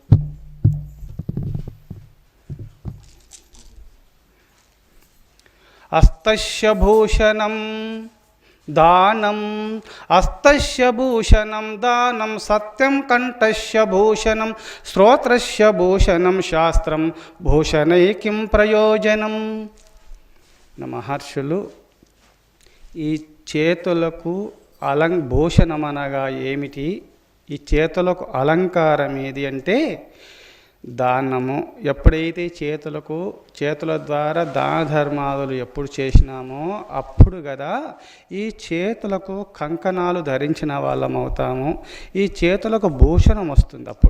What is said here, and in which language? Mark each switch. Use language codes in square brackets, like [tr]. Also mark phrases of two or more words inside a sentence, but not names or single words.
[sa] हस्तस्य भूषणं दानं हस्तस्य भूषणं दानं सत्यं कंठस्य भूषणं श्रोत्रस्य भूषणं शास्त्रं भूषणै किं प्रयोजनं। [te] మహర్షులు ఈ చేతులకు భూషణమనగా ఏమిటి, ఈ చేతులకు అలంకారం ఏది అంటే దానము. ఎప్పుడైతే చేతుల ద్వారా దాన ధర్మాదులు ఎప్పుడు చేసినామో అప్పుడు కదా ఈ చేతులకు కంకణాలు ధరించిన వాళ్ళం అవుతాము, ఈ చేతులకు భూషణం వస్తుంది అప్పుడు.